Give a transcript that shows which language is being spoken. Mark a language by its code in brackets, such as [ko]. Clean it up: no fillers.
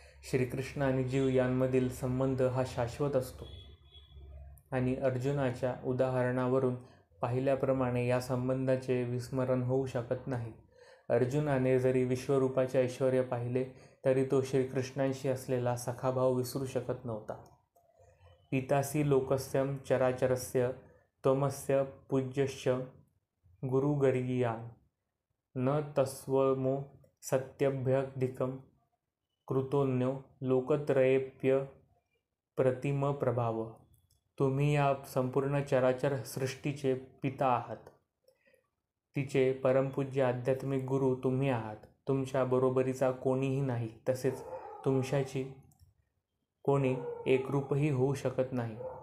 [mr] श्रीकृष्ण आणि जीव यांमधील संबंध हा शाश्वत असतो आणि अर्जुनाच्या उदाहरणावरून पाहिल्याप्रमाणे या संबंधाचे विस्मरण होऊ शकत नाही. अर्जुनाने जरी विश्वरूपाचे ऐश्वर्य पाहिले तरी तो श्रीकृष्णांशी असलेला सखाभाव विसरू शकत नव्हता. [sa] पितासी लोकस्य चराचरस्य त्वमस्य पूज्यश्च गुरुगरीयान् न तस्त्वमो सत्यभ्यधिकं कृतोऽन्यो लोकत्रयेऽप्यप्रतिमप्रभाव. [mr] तुम्ही या संपूर्ण चराचर सृष्टीचे पिता आहात. तिचे परमपूज्य आध्यात्मिक गुरु तुम्ही आहात. तुमच्या बरोबरीचा कोणीही नाही, तसेच तुमच्याशी कोणी एकरूपही होऊ शकत नाही.